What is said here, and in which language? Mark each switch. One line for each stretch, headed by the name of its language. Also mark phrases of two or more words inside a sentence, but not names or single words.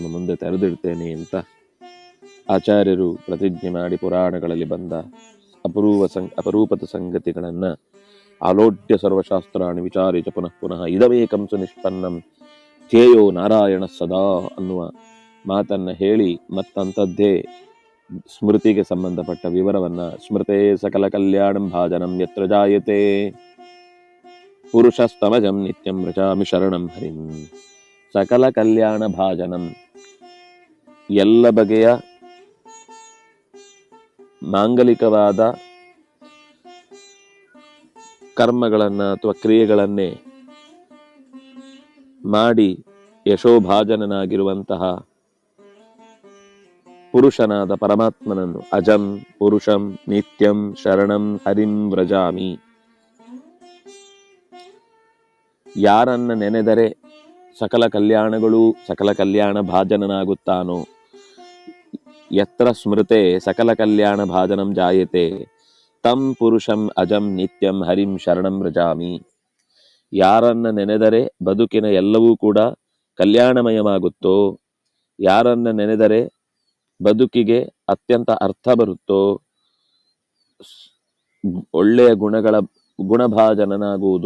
Kannada: ಮುಂದೆ ತೆರೆದಿಡ್ತೇನೆ ಅಂತ ಆಚಾರ್ಯರು ಪ್ರತಿಜ್ಞೆ ಮಾಡಿ ಪುರಾಣಗಳಲ್ಲಿ ಬಂದ ಅಪರೂಪದ ಸಂಗತಿಗಳನ್ನ
Sanskrit: ಆಲೋಡ್ಯ ಸರ್ವಶಾಸ್ತ್ರಾಣಿ ವಿಚಾರಿ ಚ ಪುನಃ ಪುನಃ ಇದವೇಕಂ ಸುನಿಷ್ಪನ್ನಂ ಧ್ಯೇಯೋ ನಾರಾಯಣ ಸದಾ
Kannada: ಅನ್ನುವ ಮಾತನ್ನ ಹೇಳಿ ಮತ್ತಂಥದ್ದೇ ಸ್ಮೃತಿಗೆ ಸಂಬಂಧಪಟ್ಟ ವಿವರವನ್ನ
Sanskrit: ಸ್ಮೃತೆ ಸಕಲ ಕಲ್ಯಾಣಂ ಭಾಜನಂ ಯತ್ರ ಜಾಯತೆ ಪುರುಷಸ್ತಮಜಂ ನಿತ್ಯಂ ವ್ರಜಾಮಿ ಶರಣಂ ಹರಿಂ. ಸಕಲ ಕಲ್ಯಾಣ ಭಾಜನಂ,
Kannada: ಎಲ್ಲ ಬಗೆಯ ಮಾಂಗಲಿಕವಾದ ಕರ್ಮಗಳನ್ನ ಅಥವಾ ಕ್ರಿಯೆಗಳನ್ನೇ ಮಾಡಿ ಯಶೋಭಾಜನನಾಗಿರುವಂತಹ ಪುರುಷನಾದ ಪರಮಾತ್ಮನನ್ನು
Sanskrit: ಅಜಂ ಪುರುಷಂ ನಿತ್ಯಂ ಶರಣಂ ಹರಿಂ ವ್ರಜಾಮಿ.
Kannada: ಯಾರನ್ನ ನೆನೆದರೆ ಸಕಲ ಕಲ್ಯಾಣಗಳು ಸಕಲ ಕಲ್ಯಾಣ ಭಾಜನನಾಗುತ್ತಾನೋ,
Sanskrit: ಯತ್ರ ಸ್ಮೃತೆ ಸಕಲ ಕಲ್ಯಾಣ ಭಾಜನಂ ಜಾಯತೆ ತಂ ಪುರುಷಂ ಅಜಂ ನಿತ್ಯಂ ಹರಿಂ ಶರಣಂ ವ್ರಜಾಮಿ.
Kannada: ಯಾರನ್ನ ನೆನೆದರೆ ಬದುಕಿನ ಎಲ್ಲವೂ ಕೂಡ ಕಲ್ಯಾಣಮಯವಾಗುತ್ತೋ, ಯಾರನ್ನ ನೆನೆದರೆ ಬದುಕಿಗೆ ಅತ್ಯಂತ ಅರ್ಥ ಬರುತ್ತೋ, ಒಳ್ಳೆಯ ಗುಣಭಾಜನನಾಗುವುದು.